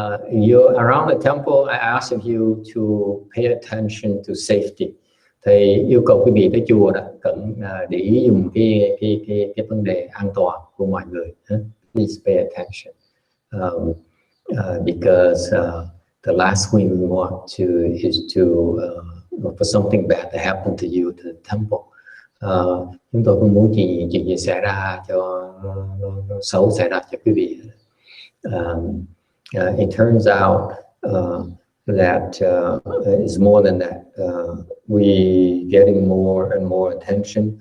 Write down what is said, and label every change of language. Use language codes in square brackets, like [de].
[en] You're around the temple. I ask of you to pay attention to safety. [vi] Thầy yêu cầu quý vị tới chùa đó cần để ý dùng cái vấn đề an toàn của mọi người. [en] Please pay attention, because the last thing we want is for something bad to happen to you, to the temple. [vi] Chúng tôi không muốn chuyện gì xảy ra cho xấu xảy ra cho quý vị. [en] It turns out that it's more than that. We getting more and more attention.